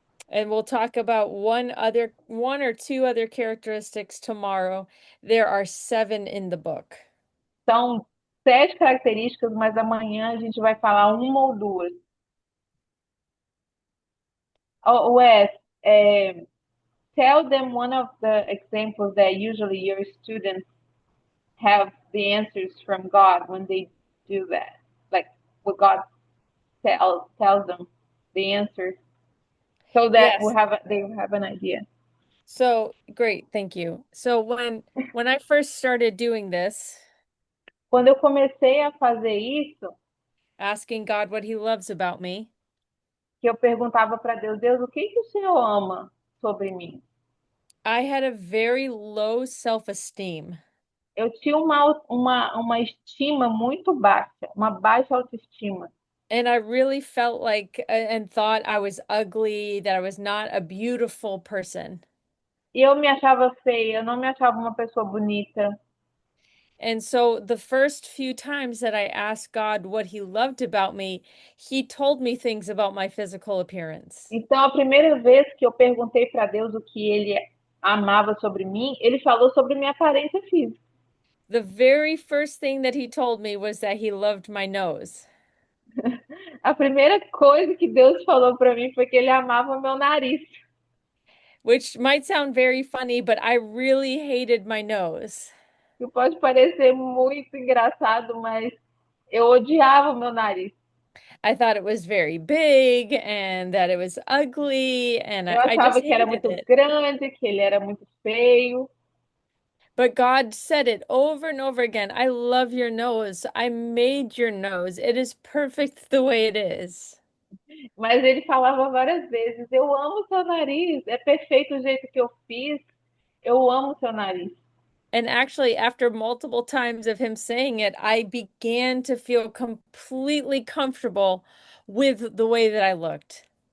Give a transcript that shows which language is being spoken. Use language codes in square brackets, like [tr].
[en] And we'll talk about one or two other characteristics tomorrow. There are 7 in the book. [pt] São 7 características, mas amanhã a gente vai falar uma ou duas. [en] Oh, Wes, tell them one of the examples that usually your students have the answers from God when they do that. Like what God tells them the answers so that Yes. they will have an idea. So great, thank you. So when I first started doing this, [pt] Quando eu comecei a fazer isso, [en] asking God what he loves about me, [pt] que eu perguntava para Deus, Deus, o que o Senhor ama sobre mim? [en] I had a very low self-esteem. [pt] Eu tinha uma estima muito baixa, uma baixa autoestima. [en] And I really felt like and thought I was ugly, that I was not a beautiful person. [pt] E eu me achava feia, eu não me achava uma pessoa bonita. [en] And so the first few times that I asked God what he loved about me, he told me things about my physical appearance. [pt] Então, a primeira vez que eu perguntei para Deus o que ele amava sobre mim, ele falou sobre minha aparência física. [en] The very first thing that he told me was that he loved my nose. [pt] A primeira coisa que Deus falou para mim foi que ele amava o meu nariz. [en] Which might sound very funny, but I really hated my nose. [pt] Que pode parecer muito engraçado, mas eu odiava o meu nariz. [en] I thought it was very big and that it was ugly, and [pt] Eu [en] I just [pt] achava que era [en] hated [pt] muito [en] it. [pt] grande, que ele era muito feio. [en] But God said it over and over again. I love your nose. I made your nose. It is perfect the way it is. [pt] Mas ele falava várias vezes: Eu amo o seu nariz, é perfeito o jeito que eu fiz, eu amo o seu nariz. [en] And actually, after multiple times of him saying it, I began to feel completely comfortable with the way that I looked.